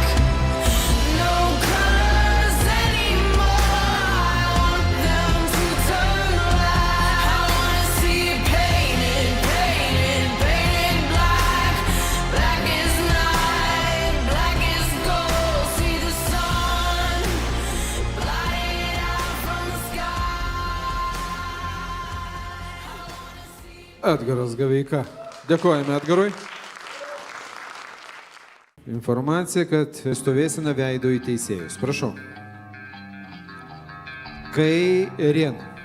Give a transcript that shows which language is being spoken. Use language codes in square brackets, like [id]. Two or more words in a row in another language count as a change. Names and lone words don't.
[en] No colors anymore, I want them to turn black. I wanna see it painted, painted, painted black. Black is night, black is gold. See the sun blotted out from the sky. [lt] Edgaras Gaveika. Dėkojame Edgarui. Informacija, kad stovėsime veido į teisėjus. Prašau. Kairien.